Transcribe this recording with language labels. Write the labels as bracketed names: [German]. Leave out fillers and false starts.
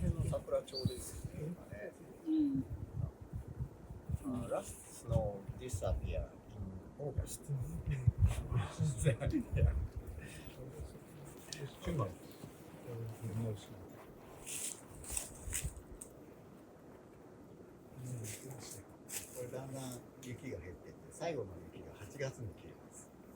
[Japanese] 桜ちょうどいいですね、今ね。 [English] Last snow disappear in August. [Japanese] これだんだん雪が減っていって、最後の雪が8月に消えます。